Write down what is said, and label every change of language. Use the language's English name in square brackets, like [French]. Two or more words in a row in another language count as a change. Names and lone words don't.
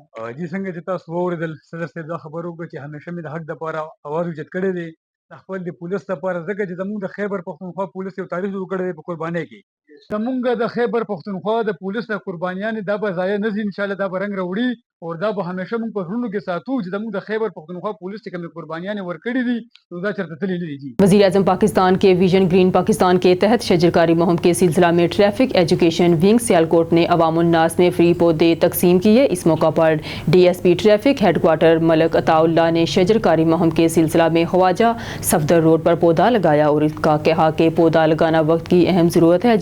[Pashto] جی څنګه چې تاسو واورېدل صدر صاحب دا خبر وکړه چې همیشه مې د حق دپاره اواز اوچت کړی دی، د خپل د پولیس دپاره، ځکه چې زموږ د خیبر پښتونخوا پولیس یو تاریخ جوړ کړی دی په قربانۍ کې. زمونږ د خیبر پښتونخوا د پولیس د قربانیانې دا به ضایع نه ځي، انشاءالله دا به رنګ راوړي او دا به همیشه موږ په زړونو کې ساتو چې زموږ د خیبر پښتونخوا پولیس چې کومې قربانیانې ورکړي دي نو دا چېرته تللي نه دي. [Urdu] وزیر اعظم پاکستان کے ویژن گرین پاکستان کے تحت شجرکاری مہم کے سلسلہ میں ٹریفک ایجوکیشن ونگ سیالکوٹ نے عوام الناس میں فری پودے تقسیم کیے. اس موقع پر [English] DSP Traffic Headquarter [Urdu] ملک عطا اللہ نے شجرکاری مہم کے سلسلہ میں خواجہ صفدر روڈ پر پودا لگایا اور اس کا کہا کہ پودا لگانا وقت کی اہم ضرورت ہے.